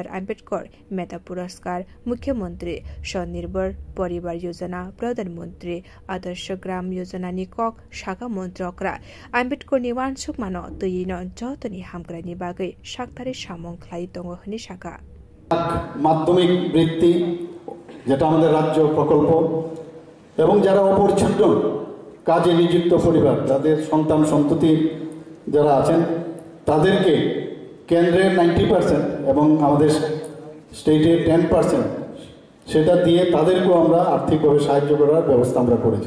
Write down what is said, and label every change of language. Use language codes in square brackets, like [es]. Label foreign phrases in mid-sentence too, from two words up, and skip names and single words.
[brx] आम्बेडकर मेधा पुरस्कार मुख्यमन्त्री स्वनिर्भर परिवार योजना प्रधानमन्त्री आदर्श ग्राम योजना नि कक शाखा मन्त्री अकरा आम्बेडकर निवानसुक मानो तैयिन जतनि हामग्रानि बागै साक्तारे सामुंख्लाइ दंगो हनि शाखा [bn] মাধ্যমিক বৃত্তি যেটা আমাদের রাজ্য প্রকল্প এবং যারা অপরিচ্ছন্ন কাজে নিযুক্ত পরিবার তাদের সন্তান সন্ততি যারা আছেন তাদেরকে কেন্দ্রের 90% এবং আমাদের স্টেটের 10% সেটা দিয়ে তাদেরকেও আমরা আর্থিকভাবে সাহায্য করার ব্যবস্থা আমরা করেছি।